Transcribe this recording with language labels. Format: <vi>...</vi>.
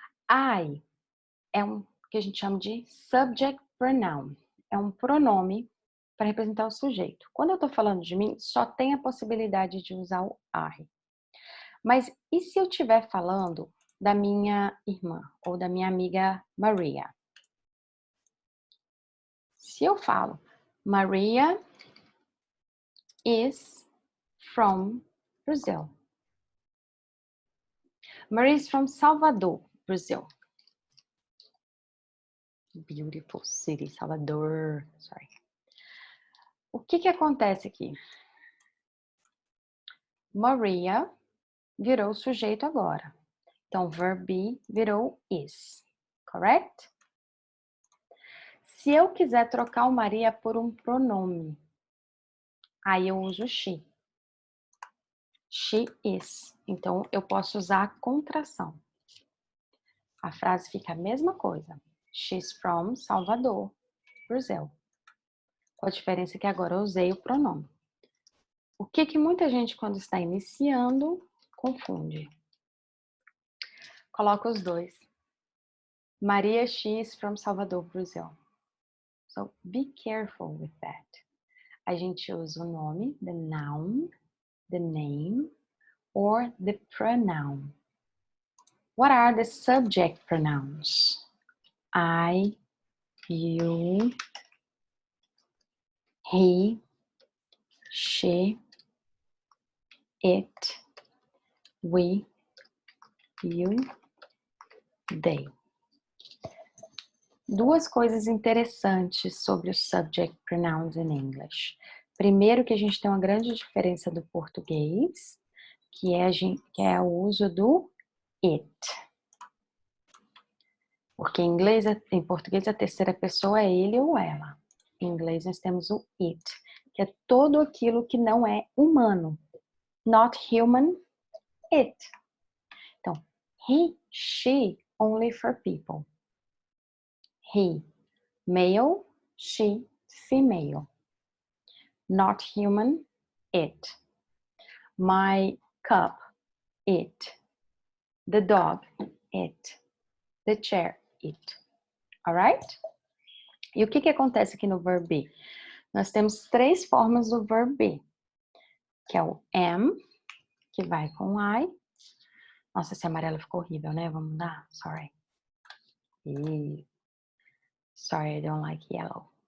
<pt>I é um que a gente chama de subject pronoun. É um pronome para representar o sujeito. Quando eu tô falando de mim, só tem a possibilidade de usar o I. Mas e se eu estiver falando da minha irmã ou da minha amiga Maria? Se eu falo,</pt> <en>Maria is from Brazil. Maria is from Salvador, Brazil. Beautiful city, Salvador. Sorry.</en> <pt>O que que acontece aqui? Maria virou o sujeito agora. Então, verb be virou is. Correct? Se eu quiser trocar o Maria por um pronome, aí eu uso she.</pt> <en>She is.</en> <pt>Então, eu posso usar a contração. A frase fica a mesma coisa.</pt> <en>She's from Salvador, Brazil.</en> <pt>Com a diferença que agora eu usei o pronome. O que que muita gente, quando está iniciando, confunde? Coloca os dois.</pt> <en>Maria, she is from Salvador, Brazil. So, be careful with that.</en> <pt>A gente usa o nome,</pt> <en>the noun, the name, or the pronoun. What are the subject pronouns? I, you, he, she, it, we, you, they.</en> <pt>Duas coisas interessantes sobre os subject pronouns in English. Primeiro, que a gente tem uma grande diferença do português, que é o uso do it. Porque em português a terceira pessoa é ele ou ela. Em inglês nós temos o it, que é todo aquilo que não é humano.</pt> <en>Not human, it. Então, he, she, only for people. He, male, she, female. Not human, it. My cup, it. The dog, it. The chair, it. Alright?</en> <pt>E o que acontece aqui no verb be? Nós temos três formas do verb be. Que é o am, que vai com I. Nossa, esse amarelo ficou horrível, né? Vamos mudar? Sorry.</pt> <en>Sorry, I don't like yellow.</en>